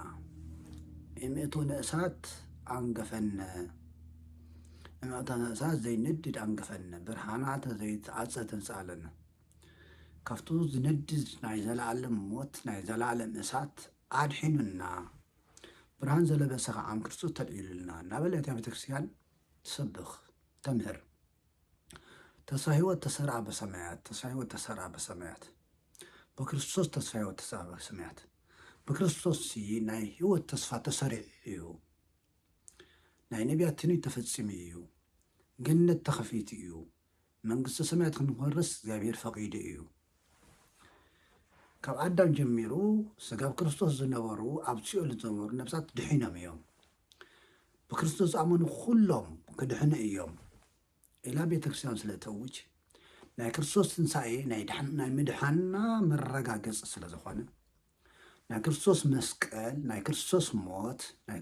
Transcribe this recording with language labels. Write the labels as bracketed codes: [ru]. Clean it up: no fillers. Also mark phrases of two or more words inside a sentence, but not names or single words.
[gez] እምእቶን እሳት ኣንገፈነ እምእቶን እሳት [ti] ዘይነድድ ኣንገፈነ ብርሃናት ዘይተዓፀ ተንሳኣለና ካብቱ ዝነድድ ናይ ዘለዓለም ሞት ናይ ዘለዓለም እሳት ኣድሒኑና ብርሃን ዘለበሰ ከዓ ኣብ ክርስቶስ ተልዒሉልና እናበለት ቤተክርስትያን ትሰብኽ ተምህር [gez] ተስፋ ህይወት ተሰርዓ በሰማያት ተስፋ ህይወት ተሰርዓ በሰማያት በክርስቶስ ተስፋ ህይወት ተሰርዓ በሰማያት በክርስቶስ [ti] ናይ ህይወት ተስፋ ተሰሪዕ እዩ ናይ ነቢያት ትንቢት ተፈፂሙ እዩ ገነት ተኸፊቱ እዩ መንግስቲ ሰማያት ክንወርስ እግዚአብሔር ፈቂዱ እዩ ካብ ኣዳም ጀሚሩ ስጋብ ክርስቶስ ዝነበሩ ኣብ ሲኦል ዝነበሩ ነብሳት ድሒኖም እዮም ብክርስቶስ ዝኣመኑ ኩሎም ክድሕኑ እዮም ኢላ ቤተክርስትያን ስለተውጅ ናይ ክርስቶስ ትንሳኤ ናይ ምድሓንና መረጋገፂ ስለ ዝኾነ ናይ ክርስቶስ መስቀል ናይ ክርስቶስ ሞት ናይ